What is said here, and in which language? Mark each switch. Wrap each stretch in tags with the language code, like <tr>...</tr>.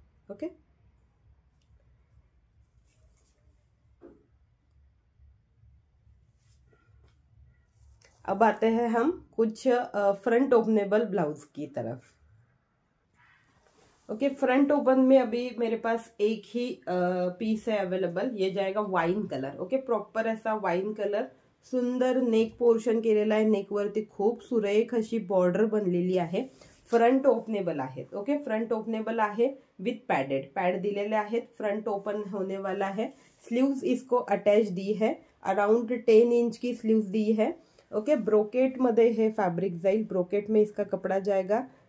<hi>Okay, अब आते हैं हम कुछ फ्रंट ओपनेबल ब्लाउज की तरफ. ओके, फ्रंट ओपन में अभी मेरे पास एक ही पीस है अवेलेबल. ये जाएगा वाइन कलर.</hi> <mr>ओके, प्रॉपर</mr> <hi>ऐसा</hi> <mr>वाइन कलर, सुंदर नेक पोर्शन केलेला आहे. नेकवरती खूप सुरेख अशी बॉर्डर बनलेली आहे. फ्रंट ओपनेबल आहेत. ओके, फ्रंट ओपनेबल आहे विथ पॅड दिलेले आहेत.</mr> <hi>फ्रंट ओपन होने वाला है. स्लीव्स इसको अटैच दी है, अराउंड 10 इंच की स्लीव्स दी है।</hi> <mr>ओके, ब्रोकेट मध्ये हे फैब्रिक जाइल,</mr> <hi>ब्रोकेट में इसका कपड़ा जाएगा।</hi>